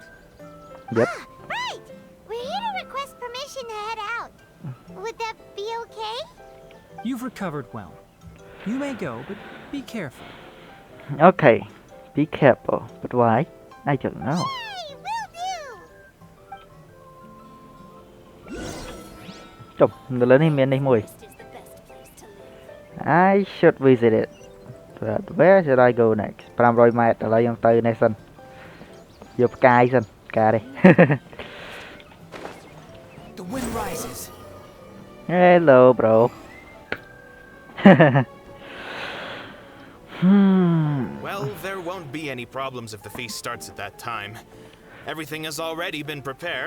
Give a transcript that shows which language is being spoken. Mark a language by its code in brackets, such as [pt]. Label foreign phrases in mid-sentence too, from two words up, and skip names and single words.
[en] Yep. Ah, right! We're here to request permission to head out. Would that be okay? You've recovered well. You may go, but be careful. Okay, be careful. But why? I don't know. Hey, will do! [km] ចុះនៅលើនេះមាននេះមួយ [en] I should visit it. But where should I go next? [km] 500 ម៉ែត្រឥឡូវខ្ញុំទៅនេះសិនយកផ្កាយសិនផ្កានេះ [en] The wind rises. Hello bro. Well, there won't be any problems if the feast starts at that time. Everything has already been prepared.